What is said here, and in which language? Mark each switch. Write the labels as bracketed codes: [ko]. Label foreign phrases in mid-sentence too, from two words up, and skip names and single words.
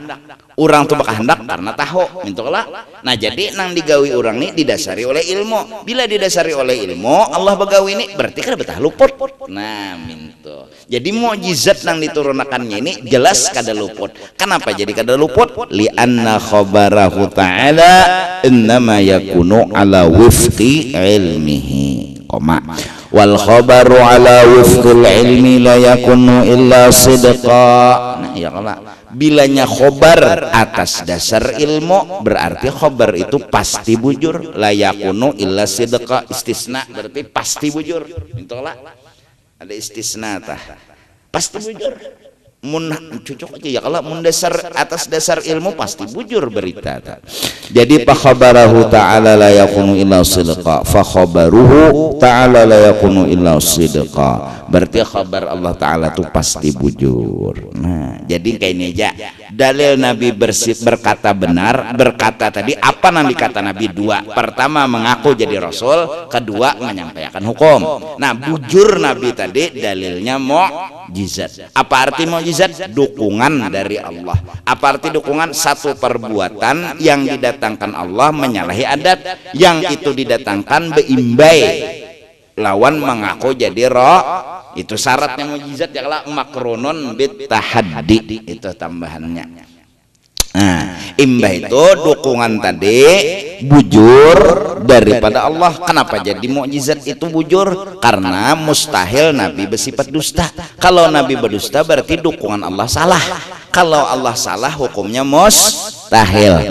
[bjn] Orang tuh berkehendak karena tahu, mintulah. Nah, jadi nang digawi orang ini didasari oleh ilmu. Bila didasari oleh ilmu, Allah begawi ini berarti kada betah luput. Nah, mintu. Jadi mukjizat nang diturunkannya ini jelas kada luput. Kenapa jadi kada luput? [ar] لأن خبره تعالى إنما يكون على وفق علمه. [bjn] Koma. [ar] والخبر على وفق العلم لا يكون إلا صدقا. [bjn] Nah, [ar] يا الله. [bjn] bilanya khobar atas dasar ilmu berarti khobar itu pasti bujur, [ar] لا يكون إلا صدقا, [bjn] istisna berarti pasti bujur. Itulah ada istisna tah pasti bujur. Mun cocok aja ya kalau mun dasar atas dasar ilmu pasti bujur berita ta. [ar] Jadi فخبره تعالى لا يكون إلا صدقا، فخبره تعالى لا يكون إلا صدقا, [bjn] berarti khabar Allah Ta'ala itu pasti bujur. Nah jadi kayak ini aja dalil Nabi berkata benar, berkata tadi apa Nabi kata Nabi dua, pertama mengaku jadi Rasul, kedua menyampaikan hukum. Nah bujur Nabi tadi dalilnya mukjizat. Apa arti mukjizat? Dukungan dari Allah. Apa arti dukungan? Satu perbuatan yang didatangkan Allah menyalahi adat, yang itu didatangkan beimbai lawan mengaku jadi roh. Itu syaratnya mukjizat ya kalau [ar] مقرونا بالتحدي, [bjn] itu tambahannya. Nah, imbah itu dukungan tadi bujur daripada Allah. Kenapa jadi mukjizat itu bujur? Karena mustahil Nabi bersifat dusta. Kalau Nabi berdusta berarti dukungan Allah salah. Kalau Allah salah hukumnya mustahil.